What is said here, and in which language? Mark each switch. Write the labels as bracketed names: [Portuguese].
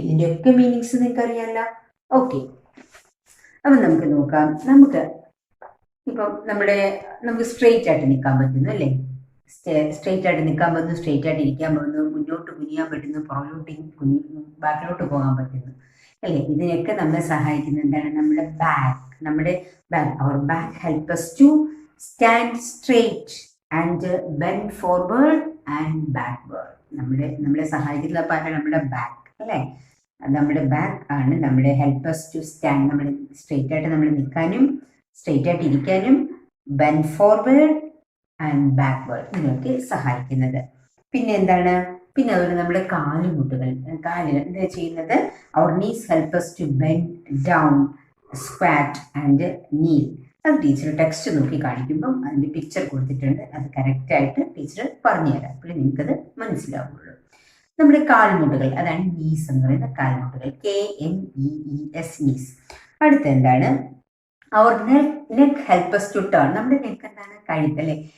[Malayalam] ഇതിന്റെ ഒക്കെ മീനിങ്സ് നിങ്ങൾക്ക് അറിയാമല്ലോ. ഓക്കെ, അപ്പം നമുക്ക് നോക്കാം. ഇപ്പം നമുക്ക് സ്ട്രെയിറ്റ് ആയിട്ട് നിൽക്കാൻ പറ്റുന്നു അല്ലേ? സ്ട്രെയിറ്റ് ആയിട്ട് നിൽക്കാൻ പറ്റുന്നു, സ്ട്രെയിറ്റ് ആയിട്ട് ഇരിക്കാൻ പറ്റുന്നു, മുന്നോട്ട് കുനിയാൻ പറ്റുന്നു, പുറകോട്ട് ബാക്കിലോട്ട് പോകാൻ പറ്റുന്നു അല്ലേ? ഇതിനൊക്കെ നമ്മളെ സഹായിക്കുന്ന എന്താണ്? നമ്മുടെ back. [English] അവർ back help us to stand straight and bend forward and backward. [Malayalam] നമ്മളെ സഹായിക്കുന്ന നമ്മുടെ ബാക്ക് അല്ലേ? നമ്മുടെ ബാക്ക് ആണ് നമ്മുടെ [English] help us to stand, [Malayalam] നമ്മൾ സ്ട്രെയിറ്റ് ആയിട്ട് നമ്മൾ നിൽക്കാനും സ്ട്രെയിറ്റ് ആയിട്ട് ഇരിക്കാനും ബെൻഡ് ഫോർവേഡ് ആൻഡ് ബാക്ക്വേർഡ് ഇതിനൊക്കെ സഹായിക്കുന്നത്. പിന്നെ എന്താണ്? പിന്നെ അതുപോലെ നമ്മുടെ കാലുകൾ എന്താ ചെയ്യുന്നത്? [English] അവർ knees help us to bend down, squat and kneel. [Malayalam] അത് ടീച്ചർ ടെക്സ്റ്റ് നോക്കി കാണിക്കുമ്പം അതിൻ്റെ പിക്ചർ കൊടുത്തിട്ടുണ്ട്, അത് കറക്റ്റായിട്ട് ടീച്ചർ പറഞ്ഞുതരാം, അപ്പോൾ നിങ്ങൾക്കത് മനസ്സിലാവുള്ളൂ. നമ്മുടെ കാൽമുട്ടുകൾ, അതാണ് നീസ് എന്ന് പറയുന്ന കാൽമുട്ടുകൾ, KNEES, നീസ്. അടുത്ത എന്താണ്? [English] അവർ neck help us to turn. [Malayalam] നമ്മുടെ നെക്ക് എന്താണ്? കഴുത്ത് അല്ലേ?